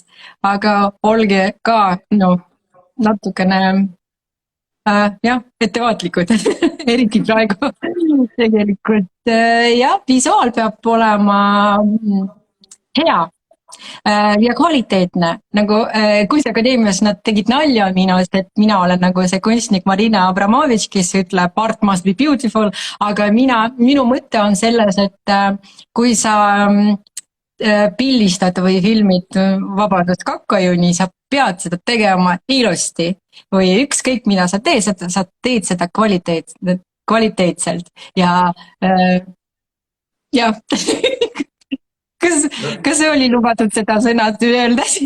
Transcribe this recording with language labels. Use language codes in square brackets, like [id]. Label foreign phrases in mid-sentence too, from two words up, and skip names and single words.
[et] Aga olge ka natukene ettevaatlikud, eriti praegu tegelikult. Visuaal peab olema hea, ja kvaliteetne, nagu Kunstiakadeemias nad tegid nalja minust, et mina olen nagu see kunstnik Marina Abramovitš, kes ütleb [en] art must be beautiful, [et] aga minu mõte on selles, et kui sa pildistad või filmid, vabandust, kakajuni, sa pead seda tegema ilusti või ükskõik mida sa teed seda kvaliteetselt ja jah kas see oli lubatud seda sõna öelda siin